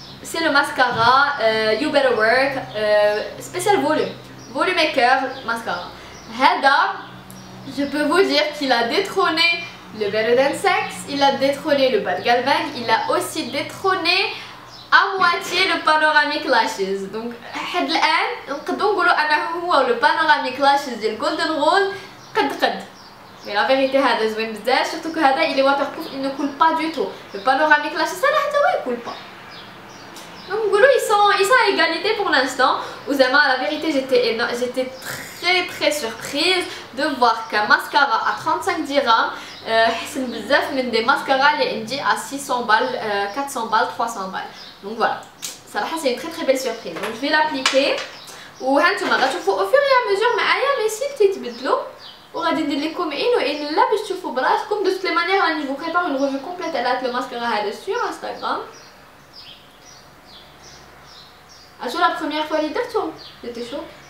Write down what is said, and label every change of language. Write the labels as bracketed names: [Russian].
[French] C'est le mascara You Better Work spécial volume maker mascara. Hada, je peux vous dire qu'il a détrôné le Better Than Sex, il a détrôné le Bad Gal Bang, il a aussi détrôné à moitié le Panoramic Lashes. Donc [Arabic] حد الآن نقدروا نقولوا أنه هو le Panoramic Lashes ديال Golden Rose قد. [French] Mais la vérité [Arabic] هذا زوين بزاف, [French] surtout que هذا il est waterproof, il ne coule pas du tout. Le Panoramic Lashes ça [Arabic] حتى هو يكول [French] pas. Donc ils sont à égalité pour l'instant. La vérité j'étais très surprise de voir qu'un mascara à 35 dirhams c'est [Arabic] بزاف من [French] des mascaras [Arabic] اللي عندي [French] à 600 balles, 400 balles, 300 balles. Donc voilà, c'est une très belle surprise. Donc je vais l'appliquer [Arabic] وهانتوما غتشوفوا [French] au fur et à mesure [Arabic] معايا les cils تيتبدلوا وغادي ندير لكم عين وعين لا باش تشوفوا براسكم. [French] De toutes les manières je vous prépare une revue complète على le mascara هذا sur Instagram. Sur la première fois les deux c'était chaud.